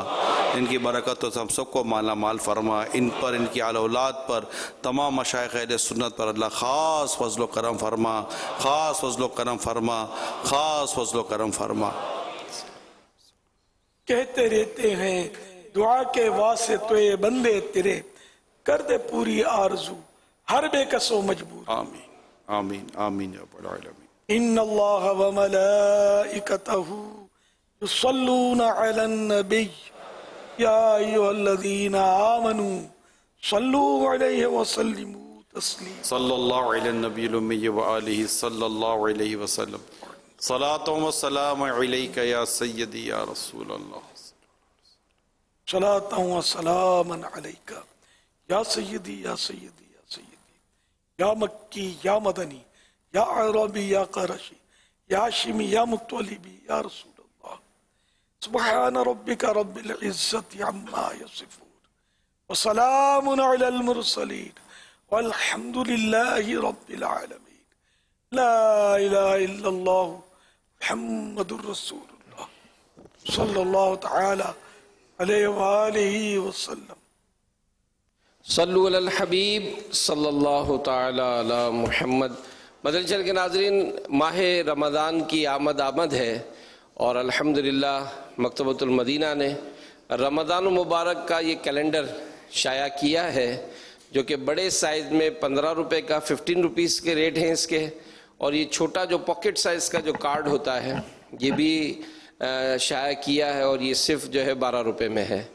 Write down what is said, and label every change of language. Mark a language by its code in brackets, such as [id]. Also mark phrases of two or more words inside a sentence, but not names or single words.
[hi] इनकी बरकत हम सबको माला माल फरमा। इन पर, इनकी आल औलाद पर, तमाम मशाइख़ अहले सुन्नत पर अल्लाह ख़ास फज़ल व करम फरमा, ख़ास फज़ल व करम फरमा, ख़ास फज़ल व करम फरमा। कहते रहते हैं दुआ के वास्ते तो ये बंदे तेरे, कर दे पूरी आरज़ू हर बेकसो मजबूर। [ar] آمين آمين آمين يا رب العالمين. إن الله وملائكته يصلون على النبي يا أيها الذين آمنوا صلوا عليه وسلموا تسليما. صلى الله عليه النبي الأمي وآله صلى الله عليه وسلم. الصلاة والسلام عليك يا سيدي يا رسول الله. صلاة وسلاما عليك يا سيدي يا سيدي يا سيدي، يا مكي يا مدني، يا عربي يا قرشي، يا هاشمي يا مطلبي، يا رسول الله. سبحان ربك رب العزة عما يصفون وسلام على المرسلين والحمد لله رب العالمين. لا إله إلا الله محمد رسول الله صلى الله تعالى عليه وآله وسلم. صلوا على الحبيب صلى الله تعالى على محمد. [hi] मदनी चैनल के नाज़रीन, माह रमज़ान की आमद है और अल्हम्दुलिल्लाह मकतबतुल मदीना ने रमज़ान मुबारक का ये कैलेंडर शाया किया है, जो कि बड़े साइज़ में 15 रुपये का 15 रुपीज़ के रेट हैं इसके, और ये छोटा जो [en] pocket size [hi] का जो कार्ड होता है ये भी शाया किया है, और ये सिर्फ जो है 12 रुपये में है।